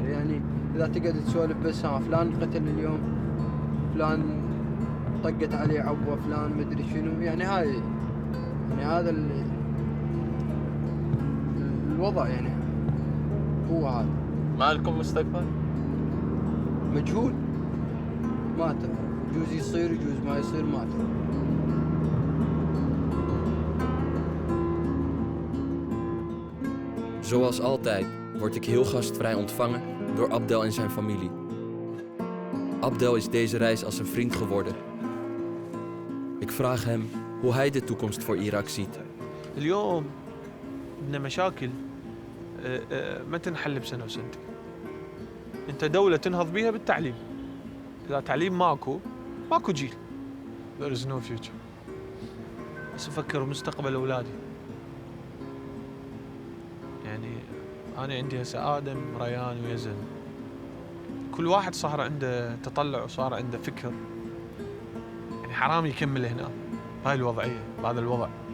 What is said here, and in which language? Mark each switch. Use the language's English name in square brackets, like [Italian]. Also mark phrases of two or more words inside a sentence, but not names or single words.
[Arabic] يعني اذا تقعد تسولف بس فلان قتل اليوم، فلان طقت عليه عبوه، فلان مدري شنو، يعني هاي يعني هذا الوضع يعني هو هذا. ما لكم مستقبل؟ مجهول، ما تعرف، يجوز يصير يجوز ما يصير، ما تعرف. [Dutch] Zoals altijd word ik heel gastvrij ontvangen door Abdel en zijn familie. Abdel is deze reis als een vriend geworden. Ik vraag hem hoe hij de toekomst voor Irak ziet. [Arabic] اليوم عندنا مشاكل ما تنحل بسنة وسنتين. انت دولة تنهض بيها بالتعليم. اذا تعليم ماكو جيل. [English] There is no future. [Arabic] بس افكر بمستقبل اولادي. يعني انا عندي هسه ادم ريان ويزن. كل واحد صار عنده تطلع وصار عنده فكر. يعني حرام يكمل هنا بهاي الوضعية بهذا الوضع.